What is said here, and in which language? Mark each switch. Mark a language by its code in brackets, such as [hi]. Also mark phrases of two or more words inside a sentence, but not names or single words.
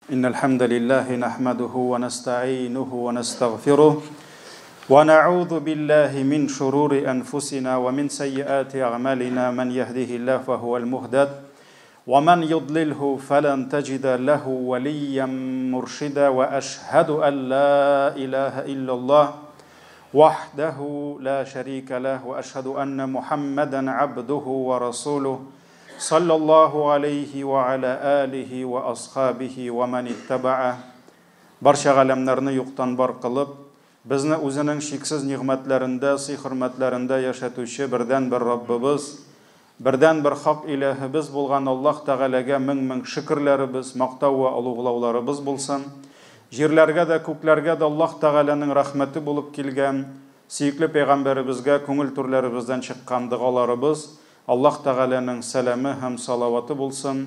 [ar] إن الحمد لله نحمده ونستعينه ونستغفره ونعوذ بالله من شرور أنفسنا ومن سيئات أعمالنا من يهده الله فهو المهتد ومن يضلله فلن تجد له وليا مرشدا وأشهد أن لا إله إلا الله وحده لا شريك له وأشهد أن محمدا عبده ورسوله صلى الله عليه وعلى آله وأصحابه ومن اتبعه [tt] барша ғаламнарны юқтан бар қылып, бізні өзінің шексіз нигъмәтләрендә, сый-хөрмәтләрендә яшатучы бердән бер Раббыбыз, бердән бер хак илаһыбыз булган Аллаһ Тәгаләгә мең шөкрләребез, мактау ва улуглауларыбыз булсын. Җирләргә дә, күкләргә дә Аллаһ Тәгаләнең рәхмәте булып килгән, сөйкле пәйгамбәребезгә күңел түрләребездән чыккан дугаларыбыз Аллаһ Тәгаләнең сәламе һәм салаваты булсын.